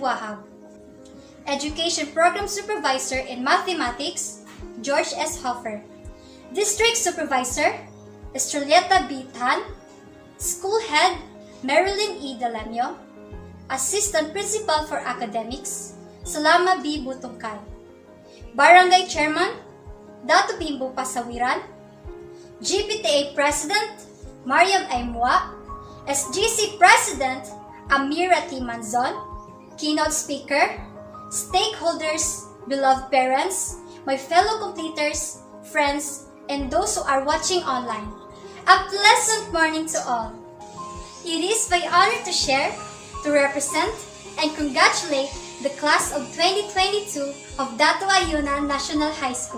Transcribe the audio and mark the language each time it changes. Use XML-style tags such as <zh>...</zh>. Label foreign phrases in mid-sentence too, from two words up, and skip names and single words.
<en>Wahab, Education Program Supervisor in Mathematics, George S. Hoffer, District Supervisor, Estrelleta B. Tan, School Head, Marilyn E. Delanio, Assistant Principal for Academics, Salama B. Butungkay, Barangay Chairman, Dato Bimbo Pasawiran, GPTA President, Mariam Aimua, SGC President, Amira T. Manzon, Keynote Speaker, stakeholders, beloved parents, my fellow completers, friends, and those who are watching online. A pleasant morning to all. It is my honor to share, to represent, and congratulate the class of 2022 of Dato Ayunan National High School.</en>